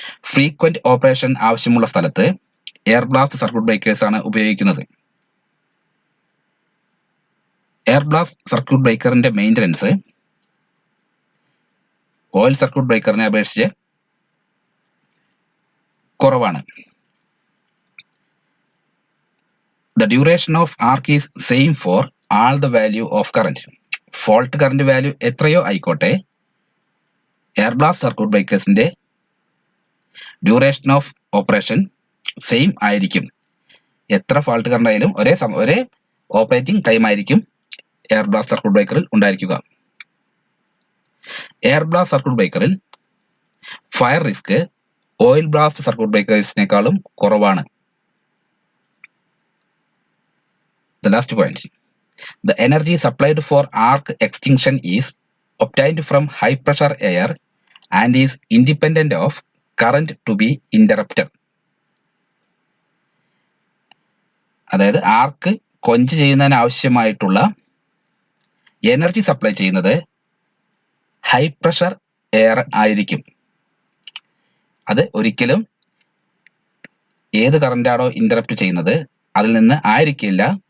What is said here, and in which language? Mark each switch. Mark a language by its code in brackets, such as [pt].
[ml] Frequent operation ആവശ്യമുള്ള സ്ഥലത്ത് air blast circuit breakers ആണ് ഉപയോഗിക്കുന്നത്. Air blast circuit ബ്രേക്കറിന്റെ maintenance oil circuit ബ്രേക്കറിനെ അപേക്ഷിച്ച് കുറവാണ്. [en] The duration of arc is same for all the value of current. [ml] Fault current value എത്രയോ ആയിക്കോട്ടെ, air blast circuit ബ്രേക്കേഴ്സിന്റെ duration of operation same ആയിരിക്കും. എത്ര fault current ആയാലും ഒരേ ഓപ്പറേറ്റിംഗ് ടൈം ആയിരിക്കും air blast circuit ബ്രേക്കറിൽ ഉണ്ടായിരിക്കുക. Air blast circuit ബ്രേക്കറിൽ fire risk oil blast circuit ബ്രേക്കേഴ്സിനേക്കാളും കുറവാണ്. [en] The last point. The energy supplied for arc extinction is obtained from high pressure air and is independent of current to be interrupted. [ml] അതായത് ആർക്ക് കൊഞ്ച് ചെയ്യുന്നതിന് ആവശ്യമായിട്ടുള്ള energy supply ചെയ്യുന്നത് high pressure air ആയിരിക്കും. അത് ഒരിക്കലും ഏത് കറണ്ടാണോ ഇന്ററപ്റ്റ് ചെയ്യുന്നത് അതിൽ നിന്ന് ആയിരിക്കില്ല